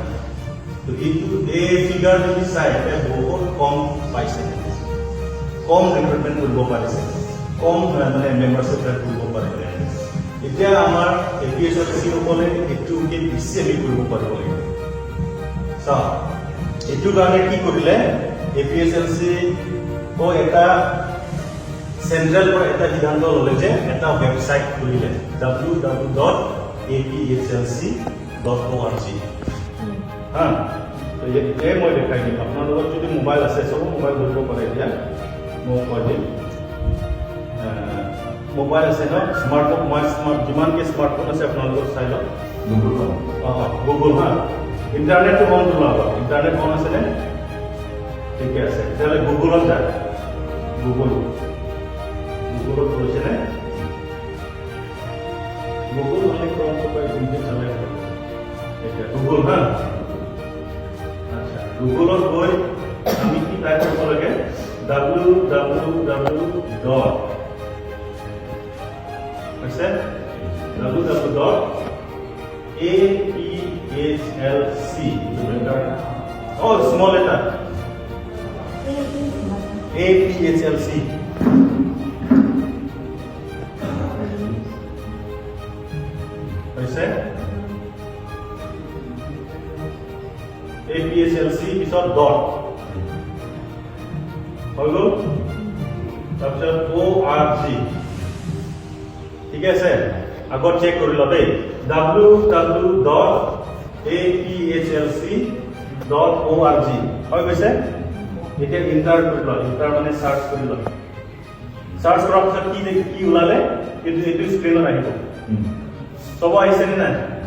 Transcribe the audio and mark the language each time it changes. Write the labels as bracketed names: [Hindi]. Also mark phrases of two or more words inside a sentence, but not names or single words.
[Assamese] তো এইটো এই ফিগাৰ যদি চাই বহুত কম পাইছে কম ৰিক্ৰুটমেণ্ট কৰিব পাৰিছে কম মানে মেম্বাৰশ্বিপ কৰিব পাৰিছে এতিয়া আমাৰ APSLC সকলে এইটোকে বেছি আমি কৰিব পাৰিব লাগিব চাওক এইটো কাৰণে কি কৰিলে APSLC ও এটা সেন্ট্রাল পৰা এটা সিদ্ধান্ত ললে যে এটা ওয়েবসাইট খুলিলে www.apslc.org হ্যাঁ তো এই মই দেখাই দিম আপোনালোকৰ যদি মোবাইল আছে সব মোবাইল ধৰিব পাৰে এতিয়া মই কৈ দিম মোবাইল আছে ন স্মাৰ্টফোন যিমান কি স্মাৰ্টফোন আছে আপোনালোকৰ চাই লওক গুগল হ্যাঁ ইন্টাৰনেটটো অন কৰিব [English] internet on [Assamese] আছে নে ঠিক আছে তাহলে গুগলত যায় গুগলত কৰিছে নে গুগল মানে ক্ৰম কৰি গুগল চালে এটা গুগল হা আচ্ছা গুগলত গৈ আমি কি টাইপ কৰিব লাগে www.apslc [English] oh small letter [Assamese] APSLC হৈছে APSLC পিছত ডট হৈ গ'ল তাৰপিছত ORG ঠিক আছে আগত চেক কৰি ল দেই www.apslc.org হৈ গৈছে এতিয়া ইন্টাৰ কৰি ল ইন্টাৰ মানে সার্চ কৰি ল সার্চ কৰাৰ পিছত কি ওলালে কিন্তু এইটো স্ক্ৰিনত আহিব সব আহিছে নে নাই